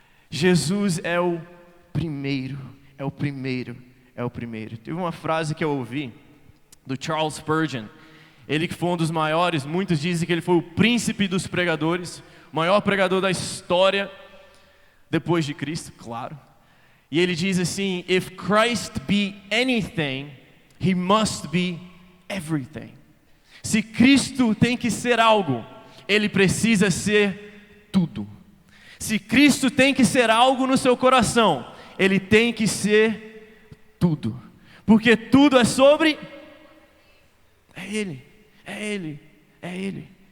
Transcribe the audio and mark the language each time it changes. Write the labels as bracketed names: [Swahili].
[Portuguese] Jesus é o primeiro, é o primeiro, é o primeiro. Teve uma frase que eu ouvi do Charles Spurgeon. Ele que foi um dos maiores, muitos dizem que ele foi o príncipe dos pregadores, o maior pregador da história, depois de Cristo, claro. E ele diz assim, [English] if Christ be anything, He must be everything. [Portuguese] Se Cristo tem que ser algo, Ele precisa ser tudo. Se Cristo tem que ser algo no seu coração, Ele tem que ser tudo. Porque tudo é sobre... É Ele, é Ele, é Ele.